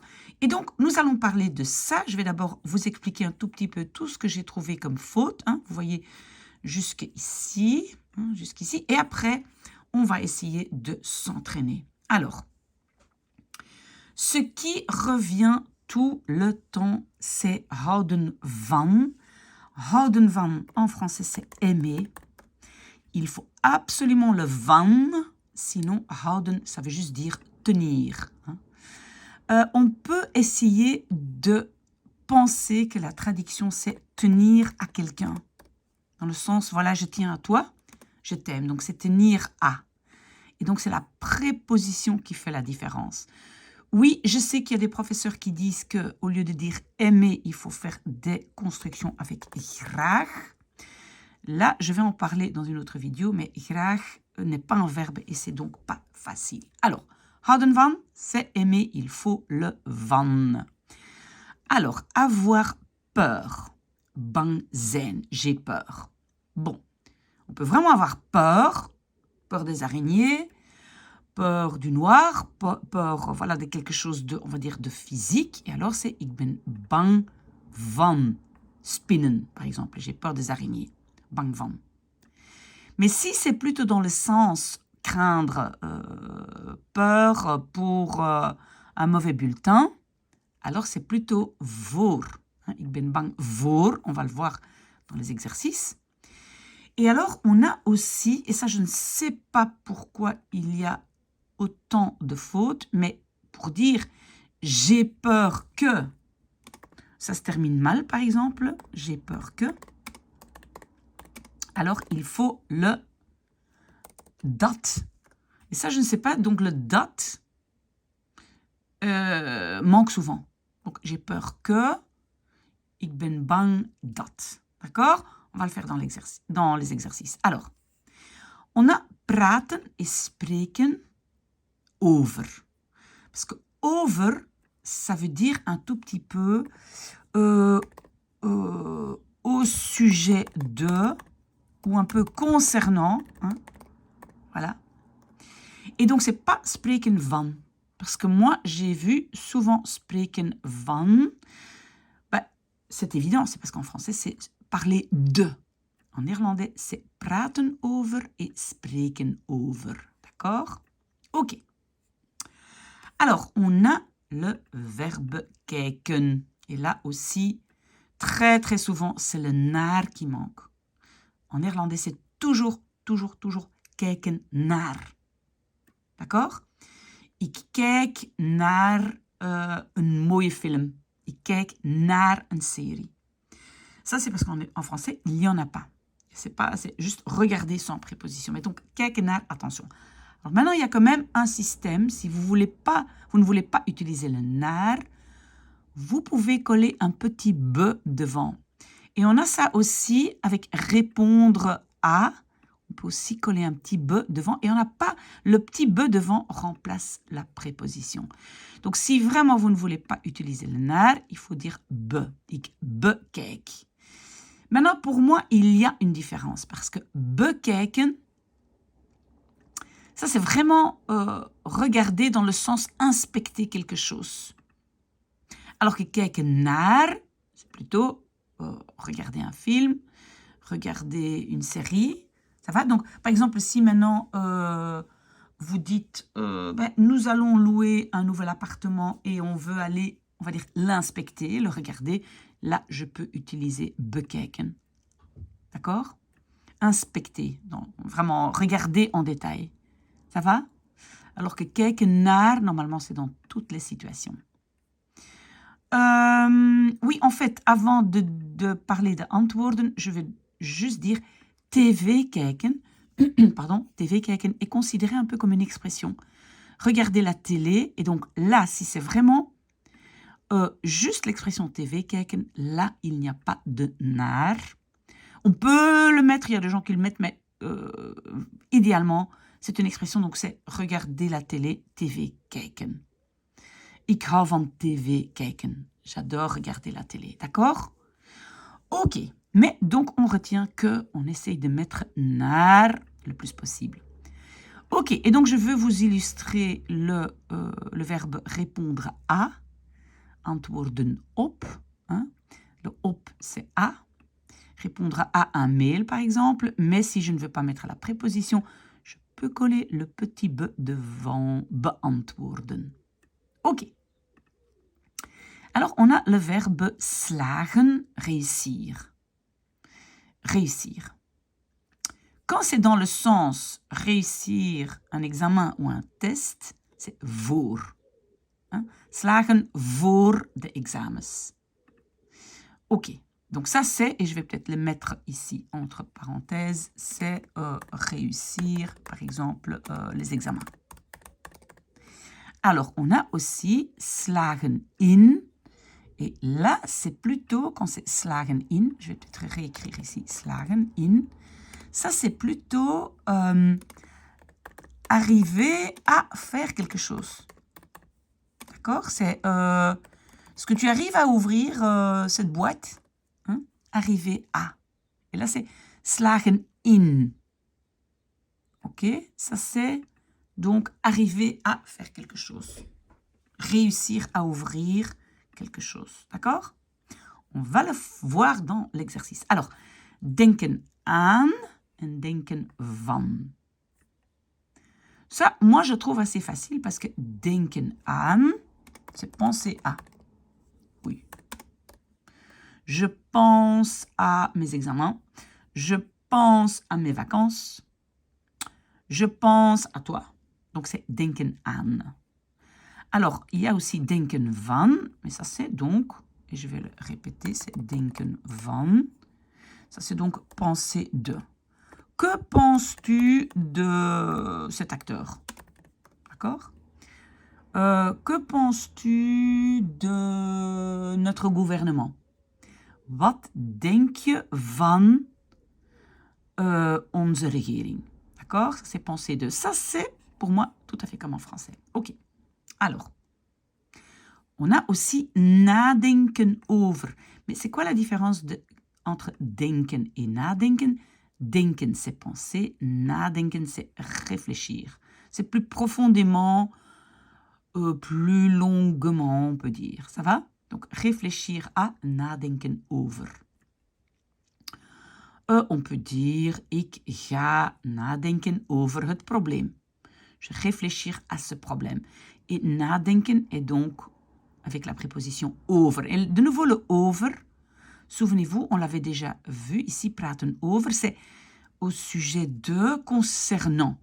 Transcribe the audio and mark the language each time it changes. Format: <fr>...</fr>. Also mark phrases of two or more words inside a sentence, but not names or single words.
<fr>Et donc, nous allons parler de ça. Je vais d'abord vous expliquer un tout petit peu tout ce que j'ai trouvé comme faute. Vous voyez, jusqu'ici, jusqu'ici. Et après, on va essayer de s'entraîner. Alors, ce qui revient tout le temps, c'est</fr> <nl>houden van. Houden van,</nl> <fr>en français, c'est aimer. Il faut absolument le van. Sinon, houden, ça veut juste dire tenir. On peut essayer de penser que la traduction, c'est tenir à quelqu'un. Dans le sens, voilà, je tiens à toi, je t'aime. Donc, c'est tenir à. Et donc, c'est la préposition qui fait la différence. Oui, je sais qu'il y a des professeurs qui disent qu'au lieu de dire aimer, il faut faire des constructions avec graag. Là, je vais en parler dans une autre vidéo, mais graag n'est pas un verbe et c'est donc pas facile. Alors,</fr> <nl>houden van,</nl> <fr>c'est aimer, il faut le van. Alors, avoir peur.</fr> <nl>Bang zijn,</nl> <fr>j'ai peur. Bon, on peut vraiment avoir peur. Peur des araignées, peur du noir, peur voilà, de quelque chose de, on va dire, de physique. Et alors, c'est</fr> <nl>ik ben bang van spinnen,</nl> <fr>par exemple. J'ai peur des araignées.</fr> <nl>Bang van.</nl> <fr>Mais si c'est plutôt dans le sens craindre, peur pour un mauvais bulletin, alors c'est plutôt voor.</fr> <nl>Ik ben bang voor,</nl> <fr>on va le voir dans les exercices. Et alors, on a aussi, et ça je ne sais pas pourquoi il y a autant de fautes, mais pour dire j'ai peur que, ça se termine mal par exemple, j'ai peur que, alors il faut le dat. Et ça, je ne sais pas, donc le dat manque souvent. Donc, j'ai peur que,</fr> <nl>ik ben bang dat.</nl> <fr>D'accord? On va le faire dans les exercices. Alors, on a praten et</fr> <nl>spreken over.</nl> <fr>Parce que over, ça veut dire un tout petit peu au sujet de, ou un peu concernant. Voilà. Et donc, c'est pas</fr> <nl>spreken van.</nl> <fr>Parce que moi, j'ai vu souvent</fr> <nl>spreken van.</nl> <fr>C'est évident, c'est parce qu'en français, c'est parler de. En néerlandais, c'est</fr> <nl>praten over</nl> <fr>et</fr> <nl>spreken over.</nl> <fr>D'accord? Ok. Alors, on a le verbe kijken. Et là aussi, très très souvent, c'est le naar qui manque. En néerlandais, c'est toujours</fr> <nl>kijken naar.</nl> <fr>D'accord?</fr> <nl>Ik kijk naar een mooie film. Ik kijk naar een série.</nl> <fr>Ça, c'est parce qu'en français, il n'y en a pas. C'est juste regarder sans préposition. Mais donc,</fr> <nl>kijken naar,</nl> <fr>attention. Alors maintenant, il y a quand même un système. Si vous ne voulez pas utiliser le naar, vous pouvez coller un petit be devant. Et on a ça aussi avec répondre à. On peut aussi coller un petit be devant. Et on n'a pas le petit be devant remplace la préposition. Donc, si vraiment vous ne voulez pas utiliser le naar, il faut dire be.</fr> <nl>Ik bekijk.</nl> <fr>Maintenant, pour moi, il y a une différence. Parce que bekijken, Ça, c'est vraiment regarder dans le sens inspecter quelque chose. Alors que</fr> <nl>kijken naar,</nl> <fr>c'est plutôt regarder un film, regarder une série. Ça va? Donc, par exemple, si maintenant vous dites nous allons louer un nouvel appartement et on veut aller, on va dire, l'inspecter, le regarder, là, je peux utiliser bekijken. D'accord? Inspecter, donc vraiment regarder en détail. Ça va? Alors que</fr> <nl>kijken naar,</nl> <fr>normalement, c'est dans toutes les situations. Oui, en fait, avant de parler de antwoorden, je vais juste dire</fr> <nl>tv kijken.</nl> <fr>Pardon,</fr> <nl>tv kijken</nl> <fr>est considéré un peu comme une expression. Regarder la télé, et donc là, si c'est vraiment juste l'expression</fr> <nl>tv kijken,</nl> <fr>là, il n'y a pas de naar. On peut le mettre, il y a des gens qui le mettent, mais idéalement, c'est une expression, donc c'est regarder la télé,</fr> <nl>tv kijken. Ik hou van tv kijken.</nl> <fr>J'adore regarder la télé, d'accord? Ok, mais donc on retient qu'on essaye de mettre naar le plus possible. Ok, et donc je veux vous illustrer le verbe répondre à,</fr> <nl>antwoorden op.</nl> <fr>Hein? Le op, c'est à. Répondre à un mail, par exemple, mais si je ne veux pas mettre la préposition, je peux coller le petit be devant beantwoorden. Ok. Alors, on a le verbe slagen, réussir. Réussir. Quand c'est dans le sens réussir un examen ou un test, c'est voor.</fr> <nl>Hein? Slagen voor de examens.</nl> <fr>Ok, donc ça c'est, et je vais peut-être le mettre ici entre parenthèses, c'est réussir, par exemple, les examens. Alors, on a aussi</fr> <nl>slagen in.</nl> <fr>Et là, c'est plutôt, quand c'est</fr> <nl>slagen in,</nl> <fr>je vais peut-être réécrire ici,</fr> <nl>slagen in,</nl> <fr>ça c'est plutôt arriver à faire quelque chose. D'accord? C'est ce que tu arrives à ouvrir cette boîte, hein? Arriver à. Et là, c'est</fr> <nl>slagen in.</nl> <fr>Ok? Ça c'est donc arriver à faire quelque chose. Réussir à ouvrir quelque chose, d'accord? On va le voir dans l'exercice. Alors,</fr> <nl>denken aan en denken van.</nl> <fr>Ça, moi, je trouve assez facile parce que</fr> <nl>denken aan,</nl> <fr>c'est penser à. Oui. Je pense à mes examens. Je pense à mes vacances. Je pense à toi. Donc, c'est</fr> <nl>denken aan.</nl> <fr>Alors, il y a aussi</fr> <nl>denken van,</nl> <fr>mais ça c'est donc, et je vais le répéter, c'est</fr> <nl>denken van.</nl> <fr>Ça c'est donc penser de. Que penses-tu de cet acteur? D'accord? Que penses-tu de notre gouvernement?</fr> <nl>Wat denk je van onze regering?</nl> <fr>D'accord? Ça c'est penser de. Ça c'est pour moi tout à fait comme en français. Ok. Alors, on a aussi</fr> <nl>nadenken over.</nl> <fr>Mais c'est quoi la différence entre denken et nadenken? Denken, c'est penser. Nadenken, c'est réfléchir. C'est plus profondément, plus longuement, on peut dire. Ça va? Donc, réfléchir à</fr> <nl>nadenken over.</nl> <fr>On peut dire,</fr> <nl>ik ga nadenken over het probleem.</nl> <fr>Je réfléchir à ce problème. Et nadenken est donc avec la préposition over. Et de nouveau, le over, souvenez-vous, on l'avait déjà vu ici,</fr> <nl>praten over,</nl> <fr>c'est au sujet de, concernant.</fr>